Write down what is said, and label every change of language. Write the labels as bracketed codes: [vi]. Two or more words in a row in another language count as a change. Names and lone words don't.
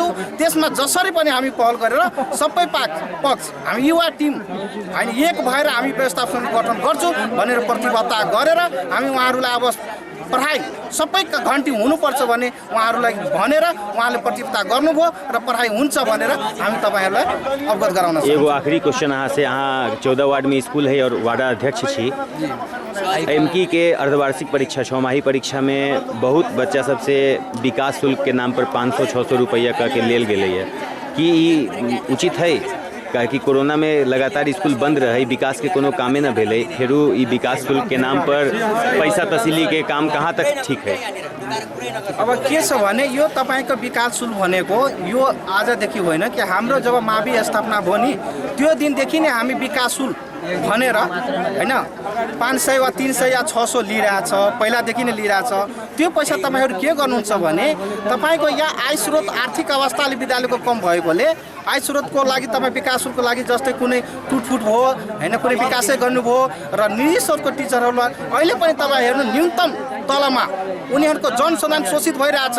[ne] त्यसमा जसरी पनि हामी पहल गरेर सबै पक्ष हामी युवा टिम हामी एक भएर हामी व्यवस्थापन समिति गठन गर्छौँ भनेर प्रतिबद्धता गरेर हामी उहाँहरूलाई अब पढाइ सबै घन्टी हुनुपर्छ भने उहाँहरूलाई भनेर उहाँले प्रतिबद्धता गर्नुभयो र पढाइ हुन्छ भनेर हामी तपाईँहरूलाई अवगत गराउन सक्छौँ। [mai] एगो आखिरी क्वेश्चन अहाँ से, अहाँ 14 वार्ड में स्कूल है और वार्ड अध्यक्ष छी। एमकी के अर्धवार्षिक परीक्षा 6माही परीक्षा में बहुत बच्चा सबसे विकास शुल्क के नाम पर 500-600 रुपया का के लेल गेलै है, कि उचित है? काहे कि कोरोना में लगातार स्कूल बंद रहे, विकास के कोनो कामे न भेले, फेरू ई विकास शुल्क के नाम पर पैसा तसिली के काम कहाँ तक ठीक है? [ne] अब के छ भने यो तपाईँको विकास शुल्क भनेको यो आजदेखि होइन कि हाम्रो जब मावि स्थापना भयो नि त्यो दिनदेखि नै हामी विकास शुल्क भनेर हैन 500 वा 300 या 600 लिइरहेछ, पहिलादेखि नै लिइरहेछ। त्यो पैसा तपाईँहरू के गर्नुहुन्छ भने तपाईँको यहाँ आय स्रोत आर्थिक अवस्थाले विद्यालयको कम भएकोले आय स्रोतको लागि तपाईँ विकासको लागि जस्तै कुनै टुटफुट भयो हैन, कुनै विकासै गर्नुभयो र निजी स्रोतको टिचरहरूलाई अहिले पनि तपाईँ हेर्नु न्यूनतम तलमा उनीहरूको जनसाधारण शोषित भइरहेछ।